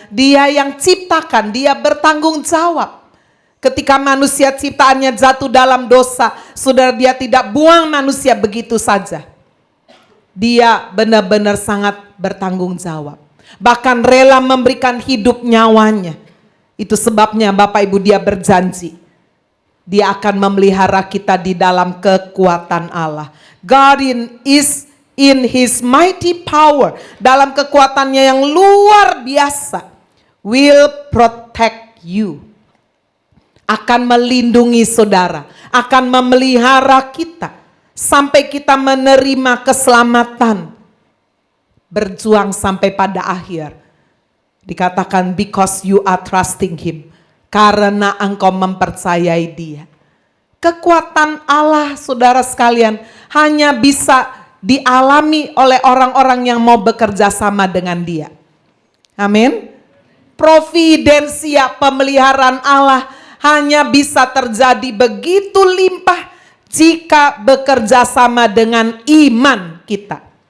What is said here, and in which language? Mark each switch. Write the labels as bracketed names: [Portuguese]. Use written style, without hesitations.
[Indonesian] Dia yang ciptakan, Dia bertanggung jawab. Ketika manusia ciptaannya jatuh dalam dosa, saudara, Dia tidak buang manusia begitu saja. dia benar-benar sangat bertanggung jawab. Bahkan rela memberikan hidup nyawanya. Itu sebabnya Bapak Ibu dia berjanji. Dia akan memelihara kita di dalam kekuatan Allah. [English] God is in His mighty power. [Indonesian] Dalam kekuatannya yang luar biasa. [English] Will protect you. [Indonesian] Akan melindungi saudara. Akan memelihara kita. Sampai kita menerima keselamatan. Berjuang sampai pada akhir. Dikatakan [English] because you are trusting Him. [Indonesian] Karena engkau mempercayai Dia. Kekuatan Allah saudara sekalian hanya bisa dialami oleh orang-orang yang mau bekerja sama dengan Dia. Amin. Providensia pemeliharaan Allah hanya bisa terjadi begitu limpah jika bekerja sama dengan iman kita.